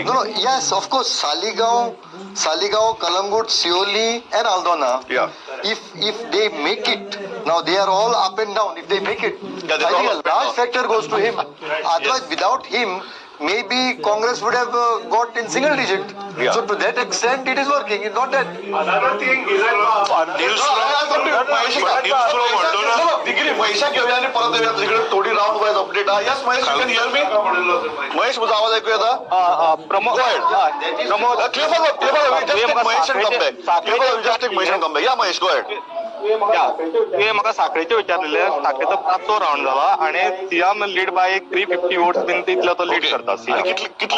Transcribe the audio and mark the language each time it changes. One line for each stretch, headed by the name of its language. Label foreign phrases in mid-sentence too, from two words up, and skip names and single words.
English: No, yes, of course, Saligaon, Kalangut, Sioli, and Aldona. If they make it, now they are all up and down. If they make it, I think a large factor goes to him. Otherwise, without him, maybe Congress would have got in single digit. Yeah. So to that extent, it is working. It's not that. Another thing is
Marathi: पैसा घेऊया आणि परत येऊया तिकडे थोडी
English: round wise update
Marathi: आहे.
Konkani: यस महेश,
English: you can hear me?
Konkani: महेश, माझा आवाज ऐकू येता? प्रमोद
English: Ya Mahesh, go ahead.
Konkani: ते म्हाका साखळेचे विचारलेले, साखळेचो 5थो राऊंड जाला आणि
English: CM lead by 350 votes
Konkani: बीन तितलो तो लीड करता कितले